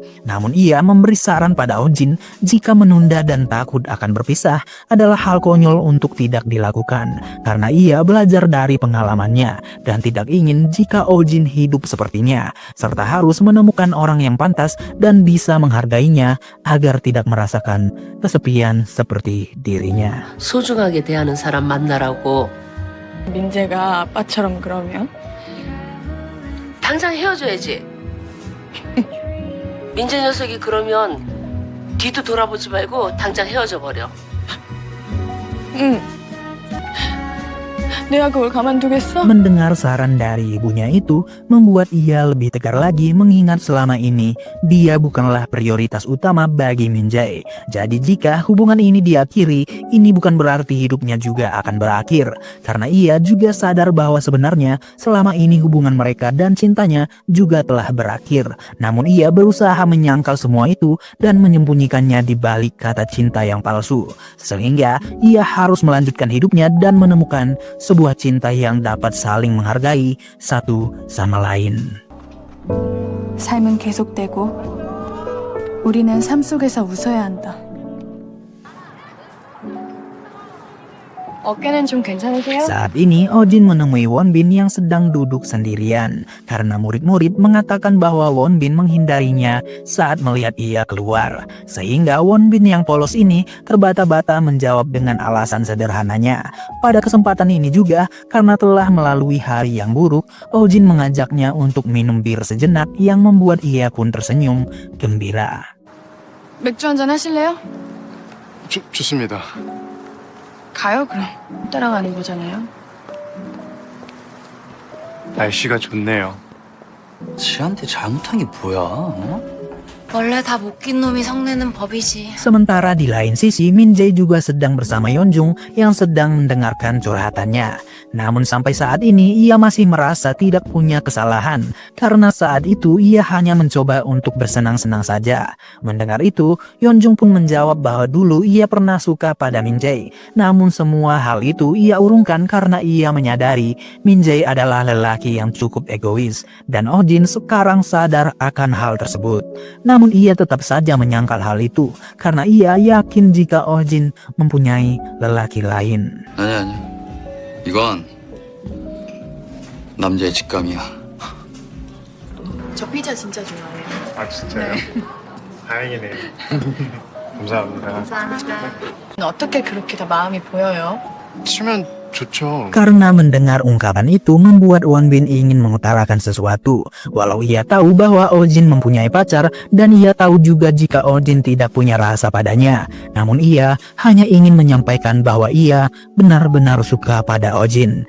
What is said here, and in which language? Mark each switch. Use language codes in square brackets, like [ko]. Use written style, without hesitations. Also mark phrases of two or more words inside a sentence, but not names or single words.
[id] Namun ia memberi saran pada Ojin jika menunda dan takut akan berpisah adalah hal konyol untuk tidak dilakukan karena ia belajar dari pengalamannya dan tidak ingin jika Ojin hidup sepertinya serta harus menemukan orang yang pantas dan bisa menghargainya agar tidak merasakan kesepian seperti dirinya. [ko] 소중하게 대하는 사람 만나라고. 민재가 아빠처럼 그러면? 당장 헤어져야지. 민재 녀석이 그러면 뒤도 돌아보지 말고 당장 헤어져 버려. 응. 내가 그걸 가만두겠어? [id] Mendengar saran dari ibunya itu membuat ia lebih tegar lagi mengingat selama ini dia bukanlah prioritas utama bagi Min Jae. Jadi jika hubungan ini diakhiri, ini bukan berarti hidupnya juga akan berakhir. Karena ia juga sadar bahwa sebenarnya selama ini hubungan mereka dan cintanya juga telah berakhir. Namun ia berusaha menyangkal semua itu dan menyembunyikannya di balik kata cinta yang palsu. Sehingga ia harus melanjutkan hidupnya dan menemukan sebuah cinta yang dapat saling menghargai satu sama lain. [ko] 삶은 계속되고 우리는 삶 속에서 웃어야 한다. 어깨는 좀 괜찮으세요? [id] Saat ini Ojin menemui Wonbin yang sedang duduk sendirian karena murid-murid mengatakan bahwa Wonbin menghindarinya saat melihat ia keluar. Sehingga Wonbin yang polos ini terbata-bata menjawab dengan alasan sederhananya. Pada kesempatan ini juga karena telah melalui hari yang buruk, Ojin mengajaknya untuk minum bir sejenak yang membuat ia pun tersenyum gembira. [ko] 맥주 한잔 하실래요? 좋습니다. 가요 그럼. 따라가는 거잖아요. 날씨가 좋네요. 지한테 잘못한 게 뭐야? 어? 원래 다 못 낀 놈이 성내는 법이지. [id] Sementara di lain sisi, Min Jae juga sedang bersama Yeonjung yang sedang mendengarkan curhatannya. Namun sampai saat ini ia masih merasa tidak punya kesalahan karena saat itu ia hanya mencoba untuk bersenang-senang saja. Mendengar itu, Yeonjung pun menjawab bahwa dulu ia pernah suka pada Min Jae. Namun semua hal itu ia urungkan karena ia menyadari Min Jae adalah lelaki yang cukup egois dan Ojin sekarang sadar akan hal tersebut. Namun ia tetap saja menyangkal hal itu karena ia yakin jika Ojin mempunyai lelaki lain. [ko] 아니. 이건 남자의 직감이야. 저 피자 진짜 좋아해요. 아 진짜요? 다행이네요. 감사합니다. 어떻게 그렇게 다 마음이 보여요? 치면 좋죠. [id] Karena mendengar ungkapan itu membuat Wonbin ingin mengutarakan sesuatu. Walau ia tahu bahwa Ojin mempunyai pacar dan ia tahu juga jika Ojin tidak punya rasa padanya. Namun ia hanya ingin menyampaikan bahwa ia benar-benar suka pada Ojin.